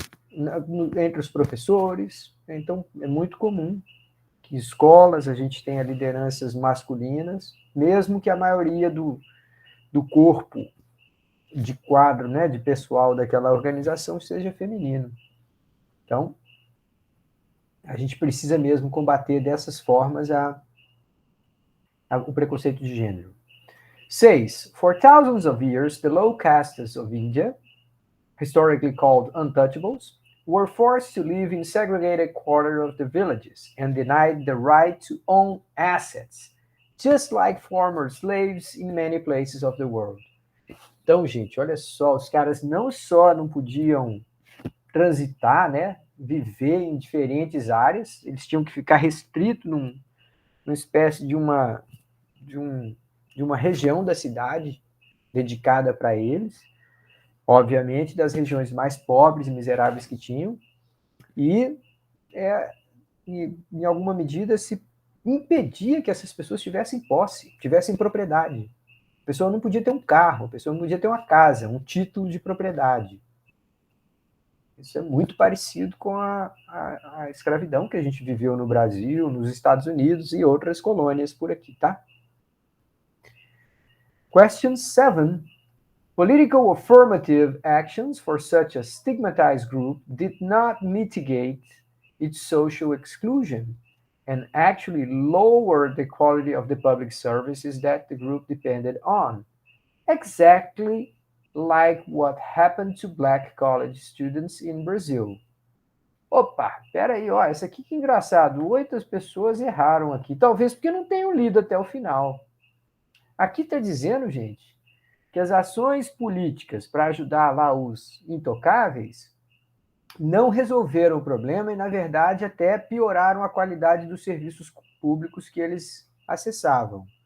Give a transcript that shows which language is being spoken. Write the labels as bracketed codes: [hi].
[pt] Entre os professores. Então, é muito comum que escolas a gente tenha lideranças masculinas, mesmo que a maioria do corpo de quadro, né, de pessoal daquela organização seja feminino. Então, a gente precisa mesmo combater dessas formas o preconceito de gênero. 6. [en] For thousands of years, the low castes of India, historically called untouchables, were forced to live in segregated quarters of the villages and denied the right to own assets, just like former slaves in many places of the world. [pt] Então, gente, olha só, os caras não só não podiam transitar, né, viver em diferentes áreas, eles tinham que ficar restritos numa espécie de uma região da cidade dedicada para eles, obviamente das regiões mais pobres e miseráveis que tinham, e em alguma medida se impedia que essas pessoas tivessem posse, tivessem propriedade. A pessoa não podia ter um carro, a pessoa não podia ter uma casa, um título de propriedade. Isso é muito parecido com a escravidão que a gente viveu no Brasil, nos Estados Unidos e outras colônias por aqui, tá? [en] Question 7. Political affirmative actions for such a stigmatized group did not mitigate its social exclusion and actually lowered the quality of the public services that the group depended on. Exactly like what happened to black college students in Brazil. [pt] Opa, peraí, ó, isso aqui que engraçado. 8 pessoas erraram aqui. Talvez porque não tenham lido até o final. Aqui está dizendo, gente, que as ações políticas para ajudar lá os intocáveis não resolveram o problema e, na verdade, até pioraram a qualidade dos serviços públicos que eles acessavam.